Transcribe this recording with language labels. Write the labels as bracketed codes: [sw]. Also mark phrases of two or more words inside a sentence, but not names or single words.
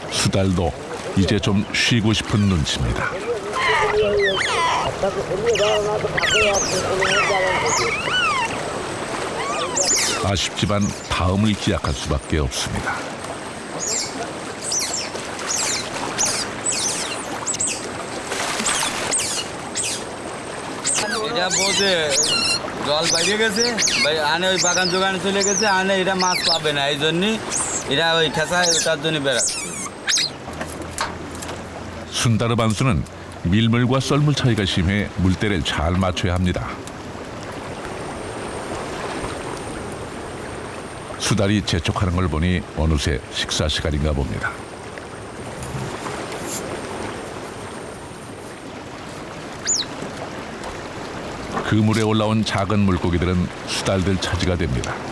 [ko] 수달도 이제 좀 쉬고 싶은 눈치입니다. 아쉽지만 다음을 기약할 수밖에 없습니다. [bn] এটা বোঝে জল বাইরে গেছে আনে ওই বাগান জোগানে চলে গেছে আনে এটা মাছ পাবে না এই জন্যই এরা ওই খেসায় তার জন্য বেড়াচ্ছে. [ko] 순다르 반수는 밀물과 썰물 차이가 심해 물때를 잘 맞춰야 합니다. 수달이 재촉하는 걸 보니 어느새 식사 시간인가 봅니다. 그물에 올라온 작은 물고기들은 수달들 차지가 됩니다.